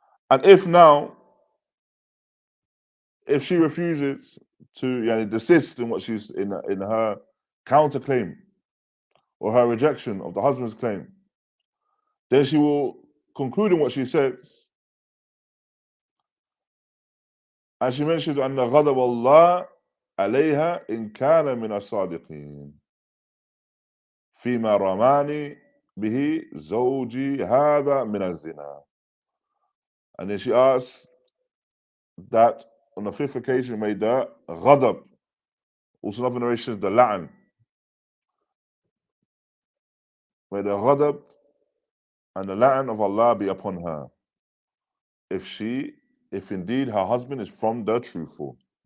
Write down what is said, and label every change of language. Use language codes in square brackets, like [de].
[en] And if she refuses to desist in what she's in her counterclaim or her rejection of the husband's claim, then she will conclude in what she says. And she mentions [ar] أن غضب الله عليها إن كان من الصادقين فيما رماني به زوجي هذا من الزنا. [en] And then she asks that on the 5th occasion may the ghadab, also in other narrations the laʿn, may the ghadab and the laʿn of Allah be upon her if indeed her husband is from the truthful.